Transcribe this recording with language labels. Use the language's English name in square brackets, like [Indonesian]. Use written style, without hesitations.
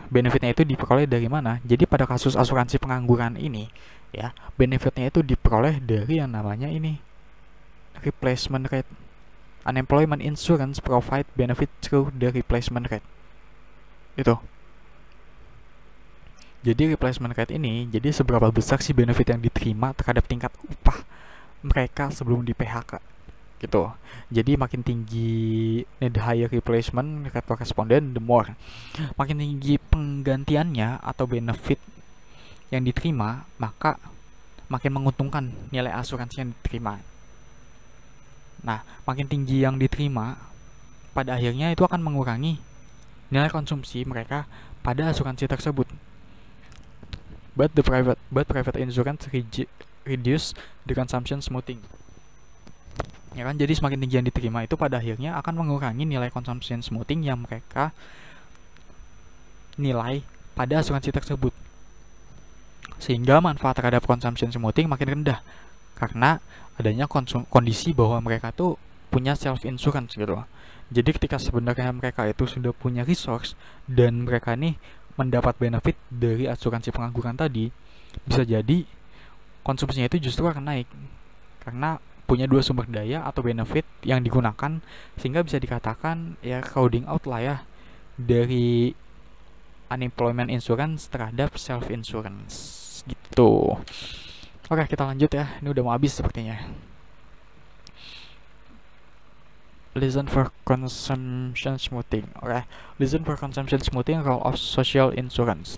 [Indonesian] Benefitnya itu diperoleh dari mana? Jadi pada kasus asuransi pengangguran ini ya, benefitnya itu diperoleh dari yang namanya ini replacement rate. [English] Unemployment insurance provide benefit through the replacement rate. [Indonesian] Itu. Jadi replacement rate ini, jadi seberapa besar sih benefit yang diterima terhadap tingkat upah mereka sebelum di PHK. Gitu. Jadi makin tinggi [English] the higher replacement rate correspondent, the more. [Indonesian] Makin tinggi penggantiannya atau benefit yang diterima, maka makin menguntungkan nilai asuransi yang diterima. Nah, makin tinggi yang diterima, pada akhirnya itu akan mengurangi nilai konsumsi mereka pada asuransi tersebut. [English] But private insurance reduce the consumption smoothing. [Indonesian] Ya kan, jadi semakin tinggi yang diterima itu pada akhirnya akan mengurangi nilai consumption smoothing yang mereka nilai pada asuransi tersebut, sehingga manfaat terhadap consumption smoothing makin rendah karena adanya kondisi bahwa mereka tuh punya self insurance gitu. Jadi ketika sebenarnya mereka itu sudah punya resource dan mereka nih mendapat benefit dari asuransi pengangguran tadi, bisa jadi konsumsinya itu justru akan naik karena punya dua sumber daya atau benefit yang digunakan, sehingga bisa dikatakan ya crowding out lah ya dari unemployment insurance terhadap self insurance gitu. Oke, kita lanjut ya, ini udah mau habis sepertinya. [English] Listen for consumption smoothing. Oke, listen for consumption smoothing, role of social insurance.